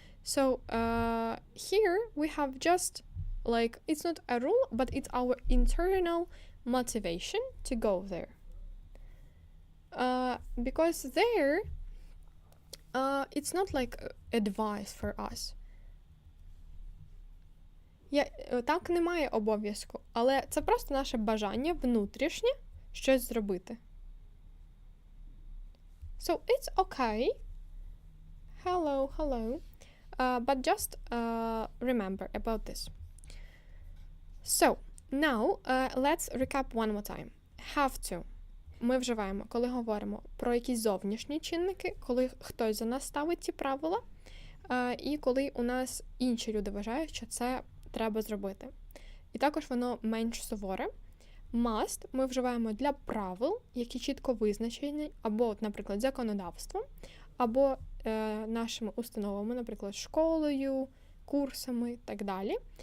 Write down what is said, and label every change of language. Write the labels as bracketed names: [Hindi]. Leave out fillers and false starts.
[English] So here we have just like, it's not a rule, but it's our internal motivation to go there. Because there, it's not like advice for us. [Ukrainian] Так немає обов'язку, але це просто наше бажання внутрішнє щось зробити. [English] So it's okay. Hello. But just remember about this. So, now let's recap one more time. Have to. [Ukrainian] Ми вживаємо, коли говоримо про якісь зовнішні чинники, коли хтось за нас ставить ці правила, і коли у нас інші люди вважають, що це треба зробити. І також воно менш суворе. Must ми вживаємо для правил, які чітко визначені, або, наприклад, законодавством, або нашими установами, наприклад, школою, курсами і так далі.